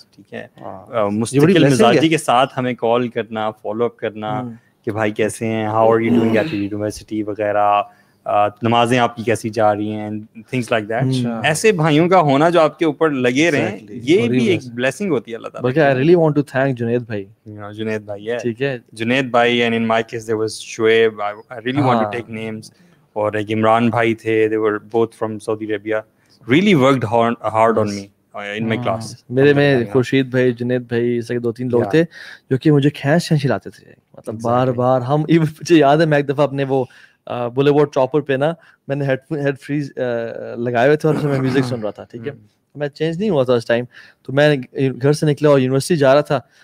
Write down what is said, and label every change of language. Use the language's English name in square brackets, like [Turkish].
[Urdu] ٹھیک ہے, مستقل مزاجی کے ساتھ ہمیں کال کرنا, فالو اپ کرنا کہ بھائی کیسے ہیں, [English] how are you doing at university [Urdu] وغیرہ, نمازیں آپ کی کیسی جا رہی ہیں, [English] Things like that. [Urdu] ایسے بھائیوں کا ہونا جو آپ کے اوپر لگے رہیں, یہ بھی ایک بلیسنگ ہوتی ہے اللہ تعالیٰ. [English] بلکہ I really want to thank Junaid بھائی. [Urdu] جنید بھائی ہے, ٹھیک ہے, [English] جنید بھائی, and in my case there was Shoaib. I really want to take names. [Urdu] اور ایک عمران بھائی تھے, [English] they were both from Saudi Arabia. Really worked hard on me in my class. [Urdu] میرے میں خورشید بھائی, جنید بھائی, ایسے 2-3 لوگ تھے جو کہ مجھے کھینچ چلاتے تھے. مطلب بار بار ہم, مجھے یاد ہے میں ایک دفعہ اپنے وہ بولے ووڈ چاپر پہ نا میں نے ہیڈ فریز لگائے ہوئے تھے اور اس میں میں میوزک سن رہا تھا. ٹھیک ہے, میں چینج نہیں ہوا تھا اس ٹائم, تو میں گھر سے نکلا اور یونیورسٹی جا رہا تھا.